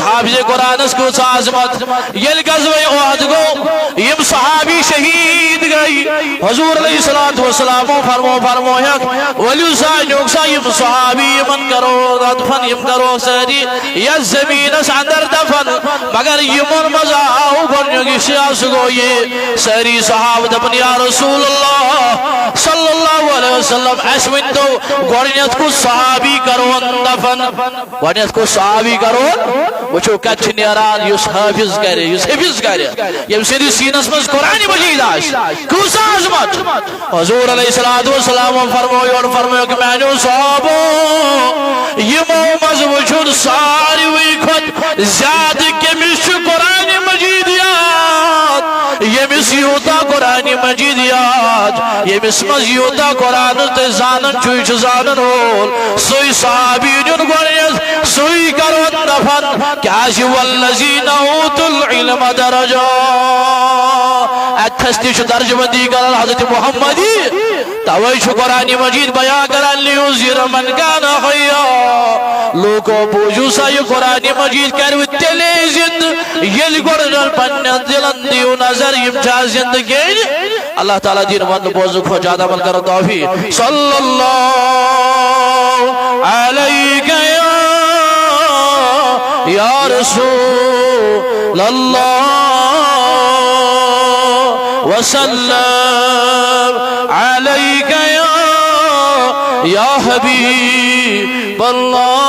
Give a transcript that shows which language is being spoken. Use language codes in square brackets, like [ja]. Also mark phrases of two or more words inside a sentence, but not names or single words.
[ks] حافظ قرآنس کۭژ عظمت ییٚلہِ غزوہ احد گوٚو یِم صحابی شہیٖد گٔے حضوٗر [ar] علیہ الصلوٰۃ والسلامو [ks] فرموہکھ ؤلِو سا نیوٗکھ سا یِم صحابی یِمن کرو دفن یِم کروکھ سٲری یتھ زمیٖنس اندر دفن مگر یِمن منٛز آو گۄڈنیُک شیعہ سُہ گوٚو یہِ سٲری صحابہٕ دپان [ar] یا رسول اللہ صلی اللہ علیہ وسلم [ks] اَسہِ ؤنۍتو گۄڈنیتھ کُس صحابی کرون دفن گۄڈنیتھ کُس صحابی کرون وٕچھو کتہِ چھُ نیران یُس حافظ کرِ یُس حفظ کرِ ییٚمہِ سٕنٛدِس سیٖنس منٛز قرآن مجید آسہِ کۭژ عظمت حضوٗر [ar] علیہ الصلوٰۃ والسلامو [ks] فرمووُکھ میانیو صحابو یِمو منٛز وٕچھُن ساروٕے کھۄتہٕ زیادٕ کٔمِس چھُ قرآن مجید یاد ییٚمِس یوٗتاہ قرآن مجید یاد ییٚمِس منٛز یوٗتاہ قرآن تُہۍ زانان چھُ یہِ چھُ زانن وول سُے صحابی نیُن گۄڈنیتھ سُے کرون دفن کیٛازِ [ar] والذین اوتوا العلم درجات [ks] اتھس تہِ چھُ درجہٕ بندی کران حضرت محمدی توے چھُ قرآن مجید بیان کران [ar] لیُنذِرَ من کان حیا [ks] لوٗکو بوٗزِو سا یہِ قرآن مجید کرِوٕ تیٚلے زندٕ ییٚلہِ گۄڈٕ پننٮ۪ن دلن دِیِو نظر یِم چھا زندٕ کِنہٕ اللہ تعالیٰ دِیِن وننہٕ بوزنہٕ کھۄتہٕ زیادٕ عمل کرن توفیٖق [ar] صلی اللہ علیہ یا رسول اللہ وسلم علیک یا حبیب اللہ.